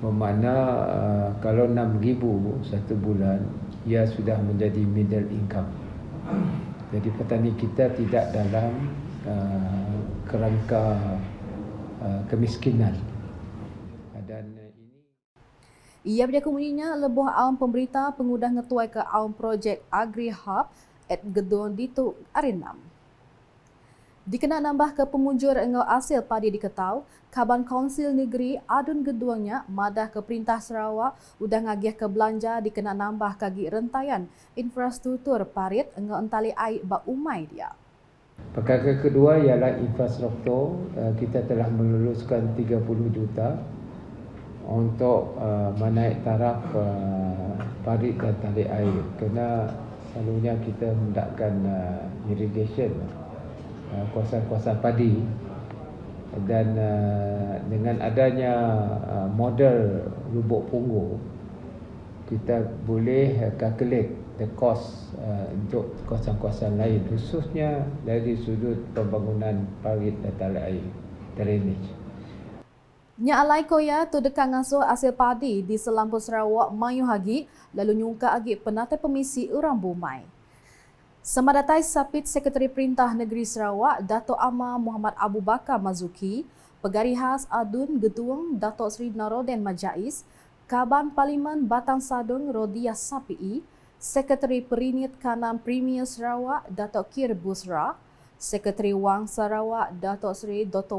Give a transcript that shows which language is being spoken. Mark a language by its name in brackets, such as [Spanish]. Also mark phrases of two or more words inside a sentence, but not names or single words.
[Malay] Bermakna kalau 6,000 satu bulan, ia sudah menjadi [English] middle income. [Malay] Jadi petani kita tidak dalam kerangka kemiskinan. Dan ini [Iban] Ia berjaya kemudiannya lebuh awam pemberita pengudah ngetuai ke awam projek Agri Hub at Gedung Ditu Arinam. Dikena nambah ke pemunjur engau hasil padi diketau, Kaban Kaunsil Negeri adun geduangnya madah ke Perintah Sarawak udah ngagih ke belanja dikena nambah kagi rentaian infrastruktur parit engau entali air bak umai dia. [Malay] perkara kedua ialah infrastruktur. Kita telah meluluskan 30 juta untuk menaik taraf parit dan tali air. Kerana selalunya kita hendakkan irrigation kawasan-kawasan padi, dan dengan adanya model Lubuk Punggur, kita boleh [English] calculate the cost [Malay] untuk kawasan-kawasan lain, khususnya dari sudut pembangunan parit dan tali air, [English] drainage. [Iban] Nya alai koya tu dekat ngasuh hasil padi di Selampur Sarawak mayu hagi lalu nyungka agi penatai pemisi orang Bumai. Semadatai Sapit Sekretari Perintah Negeri Sarawak Dato' Amar Muhammad Abu Bakar Mazuki, Pegari Khas Adun Getuang Dato' Sri Naroden Majais, Kaban Parlimen Batang Sadung Rodia Sapi'i, Sekretari Perinit Kanam Premier Sarawak Dato' Kir Busra, Sekretari Wang Sarawak Dato' Sri Dr.